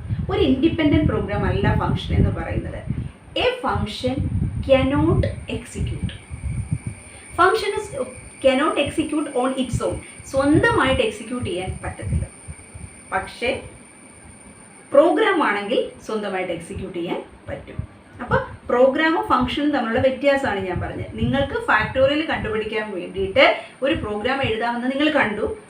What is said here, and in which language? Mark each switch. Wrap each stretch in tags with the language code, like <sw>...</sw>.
<ml>ഒരു independent programme അല്ല function എന്ന് പറയുന്നത്.</ml> <en>A function cannot execute. Function cannot execute on its own.</en> <ml>സ്വന്തമായിട്ട് എക്സിക്യൂട്ട് ചെയ്യാൻ പറ്റത്തില്ല. പക്ഷേ പ്രോഗ്രാം ആണെങ്കിൽ സ്വന്തമായിട്ട് എക്സിക്യൂട്ട് ചെയ്യാൻ പറ്റും. അപ്പോൾ പ്രോഗ്രാമും ഫംഗ്ഷനും തമ്മിലുള്ള വ്യത്യാസമാണ് ഞാൻ പറഞ്ഞത്. നിങ്ങൾക്ക് ഫാക്ടോറിയൽ കണ്ടുപിടിക്കാൻ വേണ്ടിയിട്ട് ഒരു പ്രോഗ്രാം എഴുതാമെന്ന് നിങ്ങൾ കണ്ടു.</ml>